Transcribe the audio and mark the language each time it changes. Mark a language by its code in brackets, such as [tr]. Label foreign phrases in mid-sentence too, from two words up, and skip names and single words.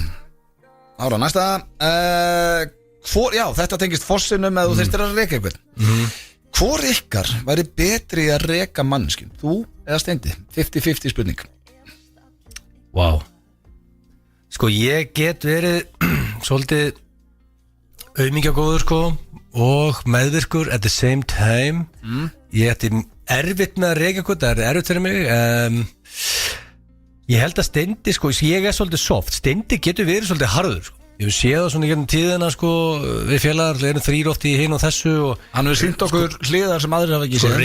[is] Ára, næsta Já, þetta tengist Fossinum eða þú þyrstir að reka eitthvað Hvor ykkar væri betri að reka manneskjum? Þú eða Steindi? 50-50 spurning Vá Sko, ég get verið svolítið auðmingjagóður, sko og meðvirkur [en] at the same time [is] Ég ætti erfitt með að reka eitthvað, það er erfitt fyrir mig Ég held að Steindi, sko, ég er svolítið soft Steindi getur verið svolítið harður, sko Ég sé það svona í gegnum tíðina, sko Við félagar erum 3 oft í hinn og þessu og Hann hefur sýnt okkur hliðar sem aðrir hafa ekki séð